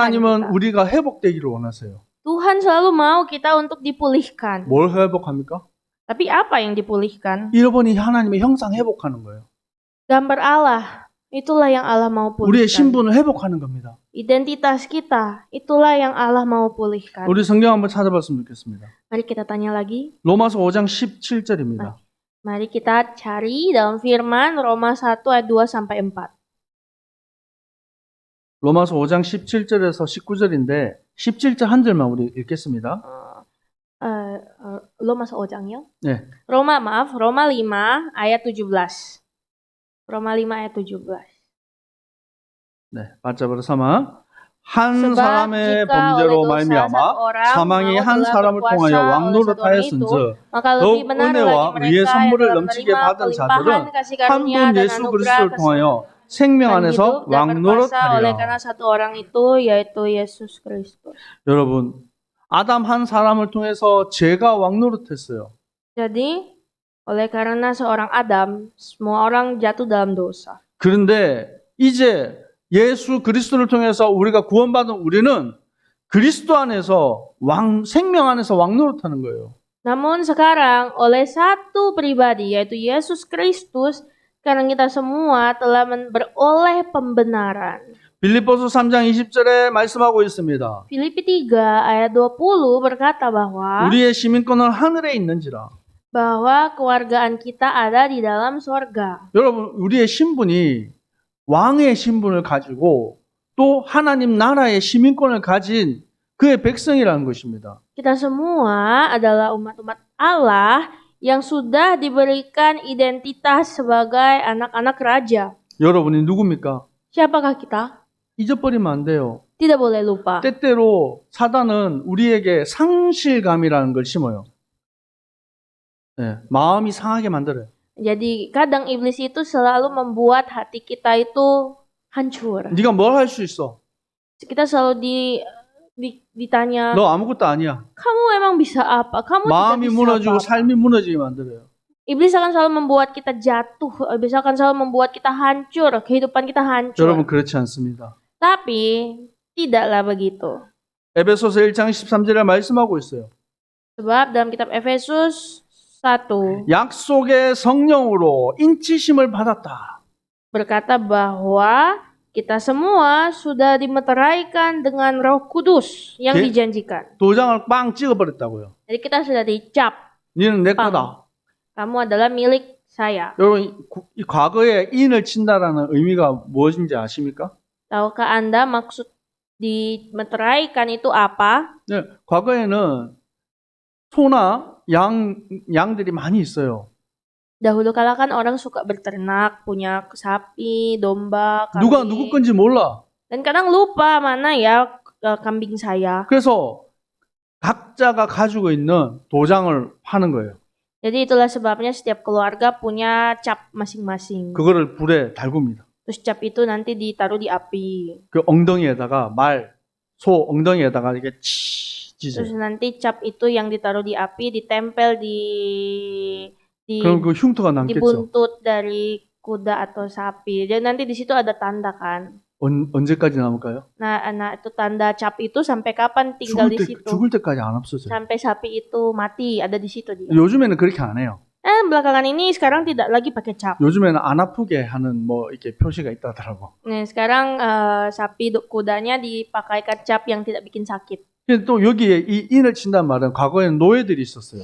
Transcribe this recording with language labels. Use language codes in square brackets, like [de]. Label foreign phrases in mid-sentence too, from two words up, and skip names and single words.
[ko] 하나님은 [id] kita. [ko] 우리가 회복되기를 원하세요. [id] Tuhan selalu mau kita untuk dipulihkan. [ko] 뭘 회복합니까? [id] Tapi apa yang dipulihkan? [ko] 잃어버린 하나님의 형상 회복하는 거예요. [id] Gambar Allah. Itulah yang Allah mau [ko] 우리의 [id] pulihkan. [ko] 신분을 회복하는 겁니다. [id] Identitas kita. Itulah yang Allah mau pulihkan. [ko] 우리 성경 한번 찾아봤으면 좋겠습니다. [id] Mari kita tanya lagi. [ko] 로마서 5장 17절입니다. [id] Mari kita cari dalam firman Roma 1 ayat 2 sampai 4. [ko] 로마서 5장 17절에서 19절인데 17절 한 절만 우리 읽겠습니다. Roma 5장요? 네. [id] Roma 5 ayat 17. Roma 5 ayat 17. [ko] 네, 받잡으러 삼아 한 [id] Sebab [ko] 사람의 [id] jika [ko] 범죄로 [id] oleh dosa [ko] 말미암아 [id] satu orang [ko] 사망이 한 [id] maut telah [ko] 사람을 [id] berkuasa [ko] 통하여 [id] oleh [ko] 왕노릇하였은즉 [id] maka [ko] 더욱 [id] lebih benar [ko] 은혜와 [id] bagi [ko] 의의 [id] mereka [ko] 선물을 [id] yang [ko] 넘치게 [id] menerima [ko] 받은 [id] pelimpahan [ko] 자들은 [id] kasih [ko] 한 [id] karunia [ko] 분 [id] dan [ko] 예수 [id] anugerah [ko] 그리스도를 통하여 생명 [id] keselamatan [ko] 안에서 [id] hidup dan berkuasa oleh karena [ko] 왕노릇하리라. [id] satu orang itu yaitu Yesus Kristus. [ko] 여러분, 아담 한 사람을 통해서 죄가 왕노릇했어요. [id] Jadi oleh karena seorang Adam, semua orang jatuh dalam dosa. [ko] 그런데 이제 예수 그리스도를 통해서 우리가 구원받은 우리는 그리스도 안에서 생명 안에서 왕노릇하는 거예요. [id] Namun sekarang oleh satu pribadi yaitu Yesus Kristus, sekarang kita semua telah beroleh pembenaran. [ko] 빌립보서 3장 20절에 말씀하고 있습니다. [id] Filipi 3 ayat 20 berkata bahwa [ko] 우리의 시민권은 하늘에 있는지라. [id] kewargaan kita ada di dalam sorga. [ko] 여러분, 우리의 신분이 왕의 신분을 가지고 또 하나님 나라의 시민권을 가진 그의 백성이라는 것입니다. [id] Kita semua adalah umat-umat Allah yang sudah diberikan identitas sebagai anak-anak raja. [ko] 여러분이 누굽니까? [id] Siapakah kita? [ko] 잊어버리면 안 돼요. [id] Tidak boleh lupa. [ko] 때때로 사단은 우리에게 상실감이라는 걸 심어요. 네, 마음이 상하게 만들어요. [id] Jadi kadang iblis itu selalu membuat hati kita itu hancur. [ko] 네가 뭘 할 수 있어? [id] Kita selalu ditanya, [ko] 너 아무것도 아니야. [id] kamu emang bisa apa? Kamu tidak [ko] 마음이 [id] bisa [ko] 무너지고 [id] apa-apa. [ko] 삶이 무너지게 만들어요. [id] Iblis akan selalu membuat kita jatuh. Iblis akan selalu membuat kita hancur. Kehidupan kita hancur. [ko] 여러분 그렇지 않습니다. [id] Tapi tidaklah begitu. [ko] 에베소서 1장 13절에 말씀하고 있어요. [id] Sebab dalam kitab Efesus 1 [ko] 약속의 성령으로 인치심을 받았다. [id] berkata bahwa kita semua sudah dimeteraikan dengan Roh Kudus yang dijanjikan. [ko] 도장을 빵 찍어버렸다고요. [id] Jadi kita sudah dicap. [ko] 너는 내 거다. [id] Kamu adalah milik saya. [ko] 여러분 이 과거에 인을 친다라는 의미가 무엇인지 아십니까? [id] Tahukah Anda maksud dimeteraikan itu apa? [ko] 네, 과거에는 소나 양들이 많이 있어요. [id] Dahulu kala kan orang suka berternak, punya sapi, domba, [ko] 누가 [id] kambing. [ko] 누구 건지 몰라. [id] Dan kadang lupa mana ya kambing saya. [ko] 그래서 각자가 가지고 있는 도장을 파는 거예요. [id] Jadi itulah sebabnya setiap keluarga punya cap masing-masing. [ko] 그거를 불에 달굽니다. [id] Terus cap itu nanti ditaruh di api. [ko] 그 엉덩이에다가 소 엉덩이에다가 이렇게 찢어요. [id] Terus nanti cap itu yang ditaruh di api ditempel di [ko] 그럼 그 흉터가 [id] di [ko] 남겠죠. [id] buntut dari kuda atau sapi. Dan nanti di situ ada tanda kan. [ko] 언제까지 남을까요? [id] Nah, itu tanda cap itu sampai kapan tinggal di situ? [ko] 죽을 때까지 안 없어져요. [id] Sampai sapi itu mati, ada di situ dia. [ko] 요즘에는 그렇게 안 해요. [id] Belakangan ini sekarang tidak lagi pakai cap. [ko] 요즘에는 안 아프게 하는 뭐 이렇게 표시가 있다더라고. [id] Nah, sekarang sapi kudanya dipakaikan cap yang tidak bikin sakit. [ko] 근데 또 여기에 이 인을 친단 말은 과거에는 노예들이 있었어요.